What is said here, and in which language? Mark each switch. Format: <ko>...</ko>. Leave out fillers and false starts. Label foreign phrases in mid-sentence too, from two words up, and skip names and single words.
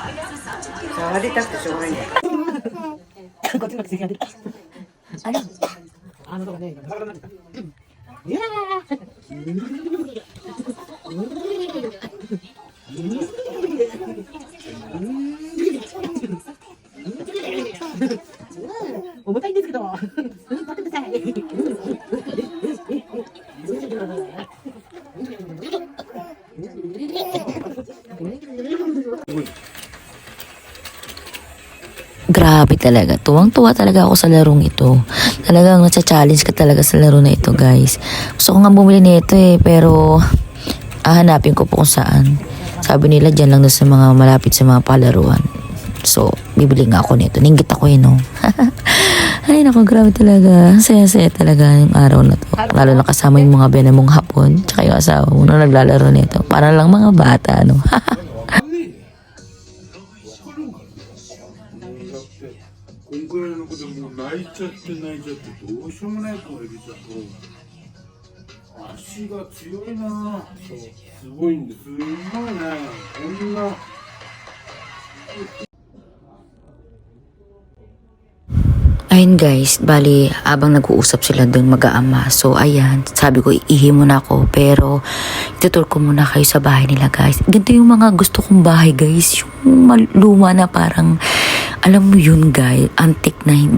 <ja>触りたくてしょうがないんだよ。いや重たいんですけど、取ってください。</ja> <tl>Grabe talaga. Tuwang-tuwa talaga ako sa larong ito. Talagang nasa-challenge ka talaga sa laro na ito, guys. Gusto ko nga bumili nito pero hahanapin ko po kung saan. Sabi nila dyan lang sa mga malapit sa mga palaruan. So, bibili nga ako nito. Ninggit ako no. Ay, naku, grabe talaga. Saya-saya talaga yung araw na to. Lalo na kasama yung mga bena mong hapon. Tsaka yung asawa mo na naglalaro nito. Para lang mga bata, no?</tl> <ja>こんくらいの子でもう泣いちゃってどうしようもない子がいるじゃん。足が強いな。すごいんです。すごいね。こんな。</ja> <tl>Ayun guys, bali abang nag-uusap sila doon mag-aama. So ayan, sabi ko iihi muna ako pero itutur ko muna kayo sa bahay nila guys. Ganito yung mga gusto kong bahay guys. Yung luma na parang, alam mo yun guys, antique na yun.</tl>